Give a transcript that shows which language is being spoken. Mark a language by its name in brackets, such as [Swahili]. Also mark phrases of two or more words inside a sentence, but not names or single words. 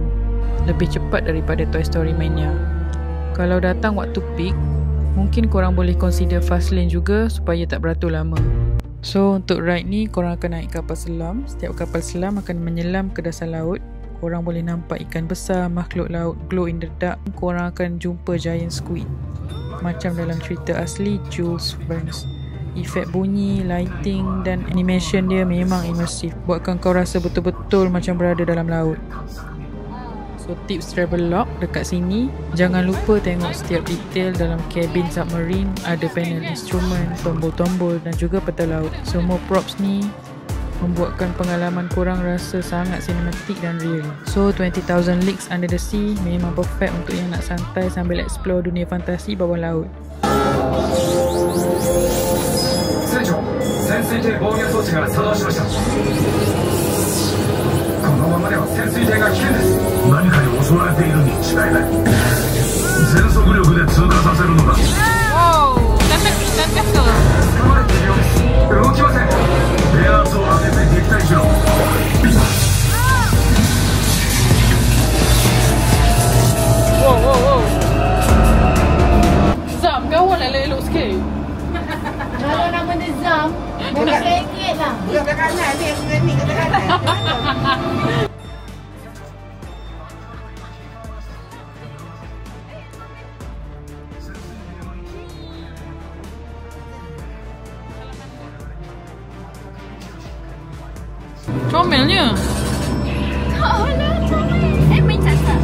[Malay] Lebih cepat daripada Toy Story Mania. Kalau datang waktu peak, mungkin korang boleh consider [English] fast lane [Malay] juga supaya tak beratur lama. So untuk ride ni korang akan naik kapal selam. Setiap kapal selam akan menyelam ke dasar laut. Korang boleh nampak ikan besar, makhluk laut [English] glow in the dark. [Malay] Korang akan jumpa [English] giant squid [Malay] macam dalam cerita asli Jules Verne. Efek bunyi, lighting dan animation dia memang imersif, buatkan kau rasa betul-betul macam berada dalam laut. So tips [English] travel log [Malay] dekat sini, jangan lupa tengok setiap detail dalam kabin submarine, ada panel instrumen, tombol-tombol dan juga peta laut. Semua props ni membuatkan pengalaman korang rasa sangat sinematik dan real. So 20,000 Leagues Under the Sea memang perfect untuk yang nak santai sambil explore dunia fantasi bawah laut. [Japanese] 船長、潜水艇防御装置が作動しました。このままでは潜水艇が危険です。何かに襲われているに違いない。全速力で通過させるのだ。掴まれているようです。動きません。電圧を上げて撃退しろ。 [Malay] Zam, kawan elok-elok sikit. Kalau nama dia Zam, RM1 lah. Belum kat kanan ni kat kanan. Comelnya. Oh lah, comel. Main cacat.